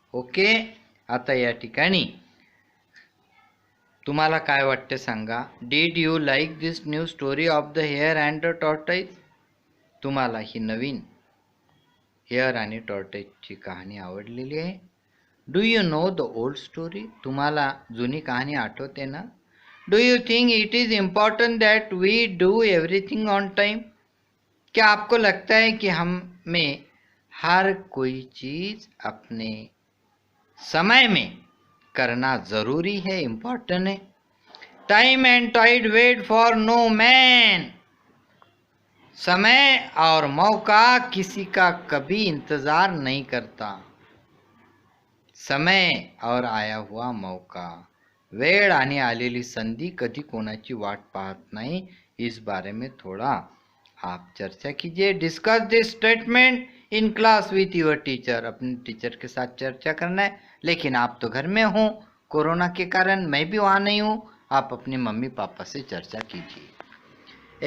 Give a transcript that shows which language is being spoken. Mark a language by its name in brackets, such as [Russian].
[Marathi] Okay, आता या ठिकाणी तुम्हाला काय वाटते सांगा. [English] Did you like this new story of the hare and the tortoise? [Marathi] तुम्हाला ही नवीन हेअर आणि टॉर्टोइजची कहाणी आवडलेली आहे? [English] Do you know the old story? [Marathi] तुम्हाला जुनी कहाणी आठवते ना? [English] Do you think it is important that we do everything on time? [Hindi] क्या आपको लगता है कि हमें हर कोई चीज अपने समय में करना जरूरी है, इम्पॉर्टेंट है? [English] time and tide wait for no man, [Hindi] समय और मौका किसी का कभी इंतजार नहीं करता. समय और आया हुआ मौका, [Marathi] वेळ आणि आलेली संधी कधी कोणाची वाट पाहत नाही. [Hindi] इस बारे में थोड़ा आप चर्चा कीजिए. [English] discuss this statement in class with your teacher, [Hindi] अपने टीचर के साथ चर्चा करना है. लेकिन आप तो घर में हो, कोरोना के कारण मैं भी वहाँ नहीं हूँ, आप अपने मम्मी पापा से चर्चा कीजिए.